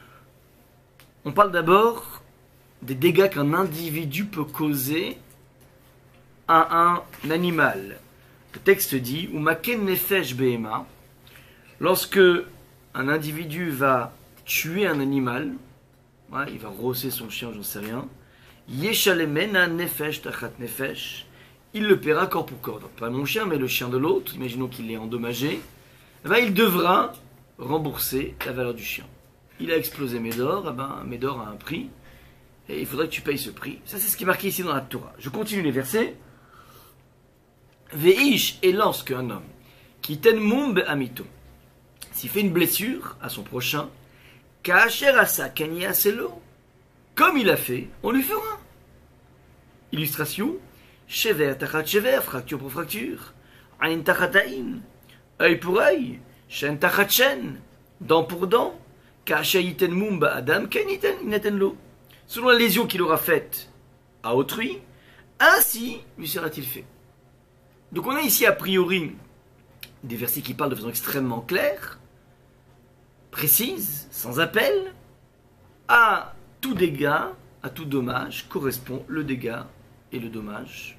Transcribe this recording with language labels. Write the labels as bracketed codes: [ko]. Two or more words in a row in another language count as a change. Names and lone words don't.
[fr] On parle d'abord des dégâts qu'un individu peut causer à un animal. Le texte dit « [he] ומכה נפש בהמה [fr] » lorsque un individu va tuer un animal, ouais, il va rosser son chien, j'en sais rien, « [he] ישלמנה נפש תחת נפש [fr] » il le paiera corps pour corps. Donc pas mon chien, mais le chien de l'autre, imaginons qu'il est endommagé, eh ben, il devra rembourser la valeur du chien. Il a explosé Médor, eh ben, Médor a un prix, et il faudrait que tu payes ce prix. Ça, c'est ce qui est marqué ici dans la Torah. Je continue les versets. Veish, et lorsque un homme [he] כי יתן מום בעמיתו, [fr] s'il fait une blessure à son prochain, [he] כאשר עשה כן יעשה לו, [fr] comme il a fait, on lui fera. Illustration, [he] שבר תחת שבר, [fr] fracture pour fracture, [he] עין תחת עין, [fr] œil pour œil, [he] שן תחת שן, [fr] dent pour dent, [he] כאשר יתן מום באדם כן יתן לו. [fr] Selon la lésion qu'il aura faite à autrui, ainsi lui sera-t-il fait. Donc on a ici a priori des versets qui parlent de façon extrêmement claire, précise, sans appel. À tout dégât, à tout dommage correspond le dégât et le dommage.